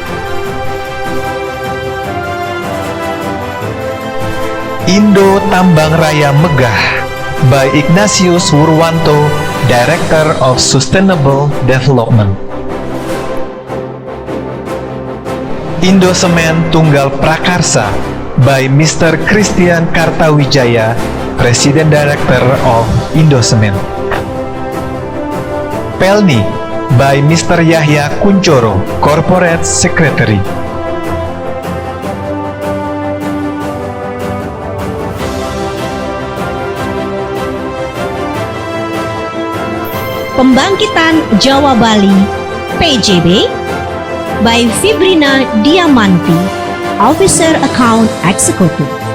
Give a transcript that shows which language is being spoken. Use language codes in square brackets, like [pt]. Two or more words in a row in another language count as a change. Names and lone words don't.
[en] Indo Tambang Raya Megah by Ignatius Wurwanto, Director of Sustainable Development. Indosemen Tunggal Prakarsa by Mr. Christian Kartawijaya, President Director of Indocement. Pelni by Mr. Yahya Kuncoro, Corporate Secretary. Pembangkitan Jawa Bali PJB by Fibrina Diamanti, Officer Account Executive.